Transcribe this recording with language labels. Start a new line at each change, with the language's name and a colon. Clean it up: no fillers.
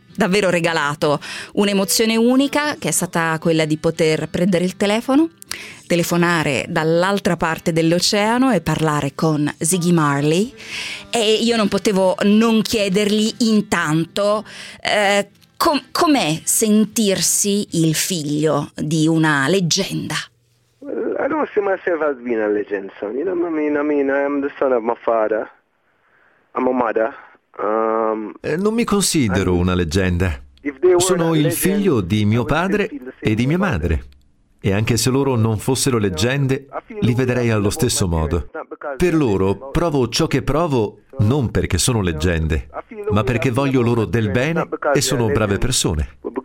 Italian: davvero regalato un'emozione unica, che è stata quella di poter prendere il telefono, telefonare dall'altra parte dell'oceano e parlare con Ziggy Marley. E io non potevo non chiedergli intanto com'è sentirsi il figlio di una leggenda.
English: I don't see myself as being a legend, son. You know what I mean? I mean, I am the son of my father. I'm a mother.
Italian: Non mi considero una leggenda. Sono il figlio di mio padre e di mia madre. E anche se loro non fossero leggende, li vedrei allo stesso modo. Per loro provo ciò che provo non perché sono leggende, ma perché voglio loro del bene e sono brave persone.